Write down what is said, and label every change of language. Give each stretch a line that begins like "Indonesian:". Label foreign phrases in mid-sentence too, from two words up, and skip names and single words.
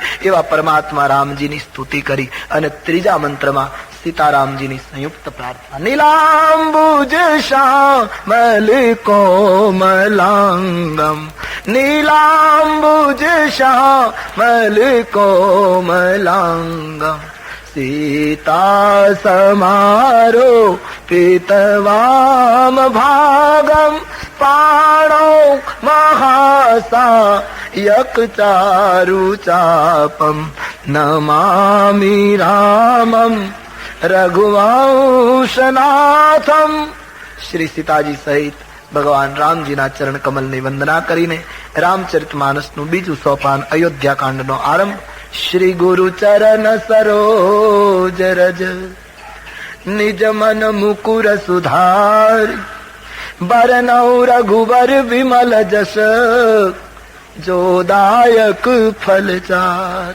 Gujarati: એવા પરમાત્મા રામજીની સ્તુતિ કરી. અને ત્રીજા મંત્રમાં સીતારામજીની સંયુક્ત પ્રાર્થના.
Sanskrit: नीलाम्बुज श्यामल कोमलाङ्गम्, नीलाम्बुज श्यामल कोमलाङ्गम्, सीता समारो पीतवाम भागम, पाणो महासायक चारु चापम, नमामि रामम रघुवंशनाथम.
Gujarati: શ્રી સીતાજી સહિત ભગવાન રામજીના ચરણ કમલની વંદના કરીને રામચરિતમાનસનું બીજું સોપાન અયોધ્યાકાંડનો આરંભ.
Awadhi: श्री गुरु चरन सरोज रज, निज मन मुकुर सुधार, बरनौं रघुबर बिमल जस, जोदायक फलचार.